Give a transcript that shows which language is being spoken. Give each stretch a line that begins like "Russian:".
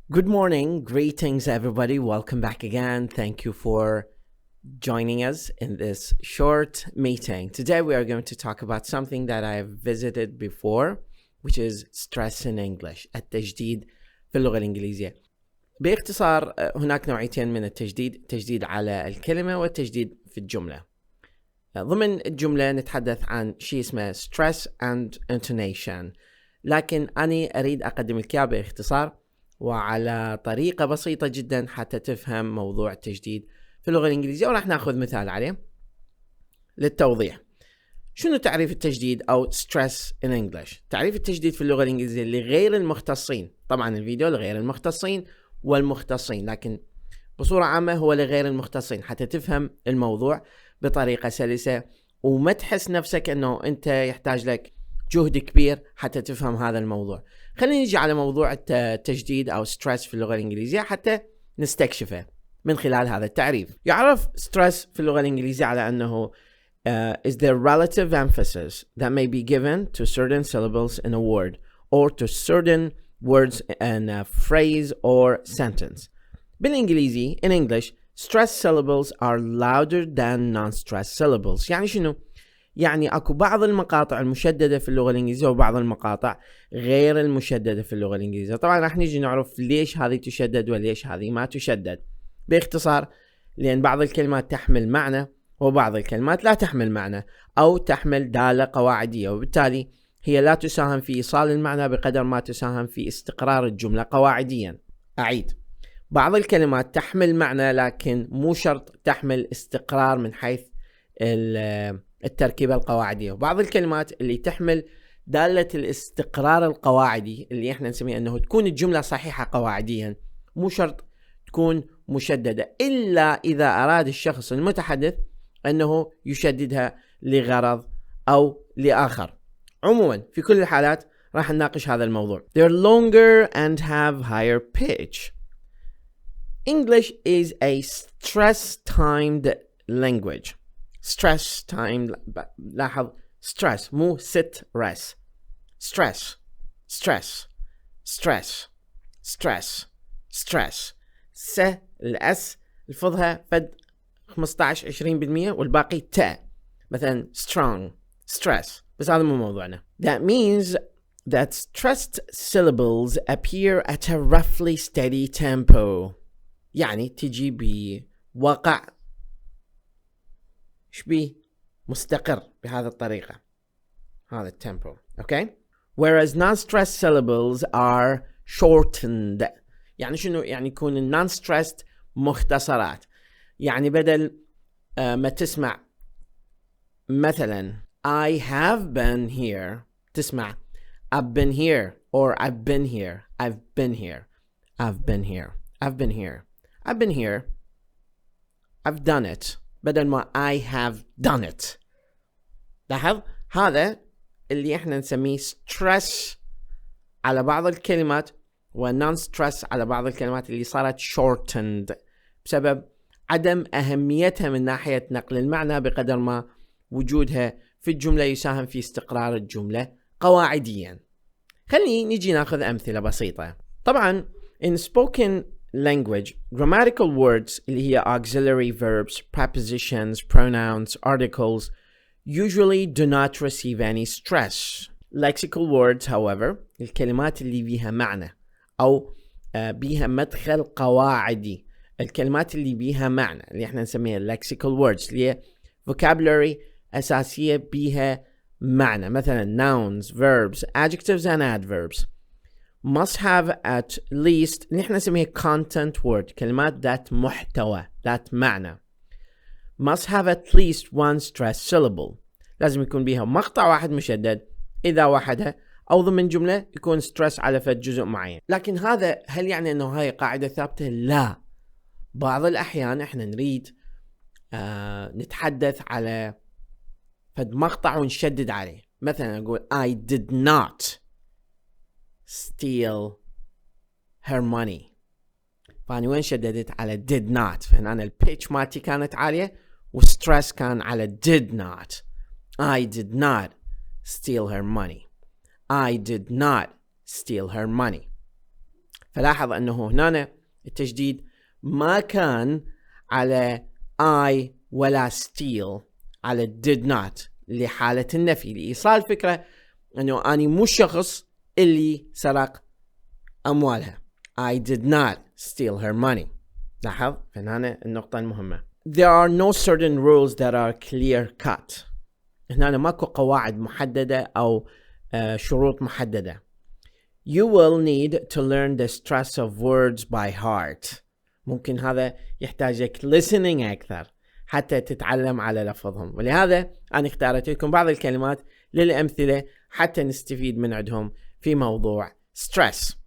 English: Good morning, greetings everybody, welcome back again. Thank you for joining us in this short meeting. Today we are going to talk about something that I've visited before, which is stress in English,
Arabic: التشديد في اللغة الإنجليزية. باختصار هناك نوعيتين من التشديد، التشديد على الكلمة والتشديد في الجملة. ضمن الجملة نتحدث عن شيء اسمه
English: stress and intonation،
Arabic: لكن أنا أريد أقدم لك إياه باختصار وعلى طريقة بسيطة جدا حتى تفهم موضوع التشديد في اللغة الإنجليزية، وراح ناخذ مثال عليه للتوضيح. شنو تعريف التشديد أو
English: stress in English؟
Arabic: تعريف التشديد في اللغة الإنجليزية لغير المختصين، طبعا الفيديو لغير المختصين والمختصين، لكن بصورة عامة هو لغير المختصين حتى تفهم الموضوع بطريقة سلسة وما تحس نفسك أنه أنت يحتاج لك جهد كبير حتى تفهم هذا الموضوع. خلينا نيجي على موضوع التشديد أو stress في اللغة الإنجليزية حتى نستكشفه من خلال هذا التعريف. يعرف stress في اللغة الإنجليزية على أنه
English: is the relative emphasis that may be given to certain syllables in a word or to certain words in a phrase or sentence.
Arabic: بالإنجليزي
English: in English stress syllables are louder than non-stress syllables.
Arabic: يعني شنو؟ يعني اكو بعض المقاطع المشددة في اللغة الإنجليزية وبعض المقاطع غير المشددة في اللغة الإنجليزية. طبعا راح نيجي نعرف ليش هذه تشدد وليش هذه ما تشدد. باختصار لأن بعض الكلمات تحمل معنى وبعض الكلمات لا تحمل معنى أو تحمل دالة قواعدية، وبالتالي هي لا تساهم في إيصال المعنى بقدر ما تساهم في استقرار الجملة قواعديا. أعيد، بعض الكلمات تحمل معنى لكن مو شرط تحمل استقرار من حيث التركيبة القواعدية، وبعض الكلمات اللي تحمل دالة الاستقرار القواعدي اللي احنا نسميه انه تكون الجملة صحيحة قواعديا، مو شرط تكون مشددة إلا إذا أراد الشخص المتحدث أنه يشددها لغرض أو لآخر. عموما في كل الحالات راح نناقش هذا الموضوع.
English: They're longer and have higher pitch. English is a stress-timed language. stress time،
Arabic: لاحظ
English: stress مو sit rest. stress stress stress stress stress.
Arabic: س الاس الفظها فد 15-20% والباقي تاء، مثلا
English: strong stress،
Arabic: بس هذا مو موضوعنا.
English: That means that stressed syllables appear at a roughly steady tempo.
Arabic: يعني تجي بوقع شبيه مستقر بهذه الطريقة، هذا التيمبو.
English: okay. Whereas non-stressed syllables are shortened.
Arabic: يعني شنو؟ يعني يكون
English: non-stressed
Arabic: مختصرات. يعني بدل ما تسمع مثلا
English: I have been here تسمع I've been here or I've been here I've been here I've been here I've been here I've been here I've done it
Arabic: بدل ما
English: I have done it.
Arabic: لاحظ هذا اللي احنا نسميه stress على بعض الكلمات و
English: non stress
Arabic: على بعض الكلمات اللي صارت
English: shortened
Arabic: بسبب عدم أهميتها من ناحية نقل المعنى بقدر ما وجودها في الجملة يساهم في استقرار الجملة قواعديا. خلينا نيجي ناخذ أمثلة بسيطة. طبعا
English: in spoken language grammatical words
Arabic: اللي هي
English: auxiliary verbs, prepositions, pronouns, articles usually do not receive any stress. Lexical words however
Arabic: الكلمات اللي بيها معنى أو بيها مدخل قواعدي، الكلمات اللي بيها معنى اللي احنا نسميها
English: lexical words
Arabic: اللي هي vocabulary أساسية بيها معنى، مثلا
English: nouns, verbs, adjectives and adverbs must have at least
Arabic: نحن نسميه
English: content word،
Arabic: كلمات ذات محتوى ذات معنى.
English: must have at least one stress syllable،
Arabic: لازم يكون بيها مقطع واحد مشدد إذا وحدها أو ضمن جملة يكون stress على فد جزء معين. لكن هذا هل يعني أنه هاي قاعدة ثابتة؟ لا، بعض الأحيان إحنا نريد نتحدث على فد مقطع ونشدد عليه، مثلا أقول
English: I did not steal her money،
Arabic: فأنا وين شددت؟ على
English: did not،
Arabic: فهنا البيتش مالتي كانت عالية والستريس كان على did not.
English: I did not steal her money. I did not steal her money.
Arabic: فلاحظ أنه هنا التشديد ما كان على I ولا steal، على
English: did not
Arabic: لحالة النفي، لإيصال فكرة أنه أنا مو الشخص اللي سرق أموالها.
English: I did not steal her money.
Arabic: لاحظ هنا النقطة المهمة.
English: There are no certain rules that are clear cut.
Arabic: هنا ماكو قواعد محددة أو شروط محددة.
English: You will need to learn the stress of words by heart.
Arabic: ممكن هذا يحتاجك listening أكثر حتى تتعلم على لفظهم، ولهذا أنا اختارت لكم بعض الكلمات للأمثلة حتى نستفيد من عندهم في موضوع stress.